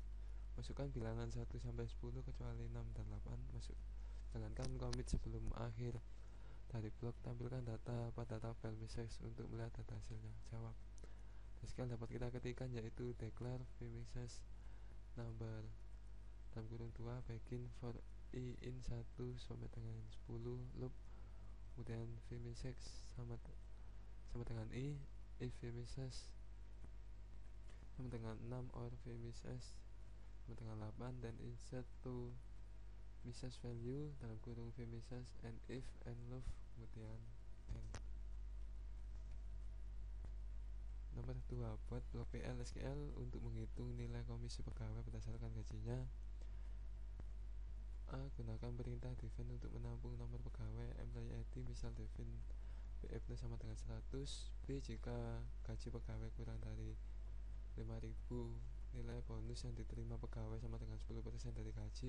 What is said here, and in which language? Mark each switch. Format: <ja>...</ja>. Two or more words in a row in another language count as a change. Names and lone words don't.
<id>Masukkan bilangan 1 sampai 10 kecuali 6 dan 8. Jalankan commit sebelum akhir dari blok. Tampilkan data pada tabel message untuk melihat data hasilnya. Jawab. SQL dapat kita ketikkan yaitu</id> <en>declare vMessage number</en> <id>dalam kurung 2 begin</id> <en>for I in</en> <id>1 sampai dengan 10 loop, kemudian vMessage sama dengan I</id> <en>if vMessage</en> <id>sama dengan 6</id> <en>or vMessage</en> <id>sama dengan 8, dan</id> <en>insert to message value</en> <id>dalam kurung vMessage</id> <en>and if and loop,</en> <id>kemudian end. 2. Buat blok PL SQL untuk menghitung nilai komisi pegawai berdasarkan gajinya. A. Gunakan perintah define untuk menampung nomor pegawai</id> <en>employee ID,</en> <id>misal define PF0 sama dengan 100. B. Jika gaji pegawai kurang dari 5.000, nilai bonus yang diterima pegawai sama dengan 10% dari gaji.</id>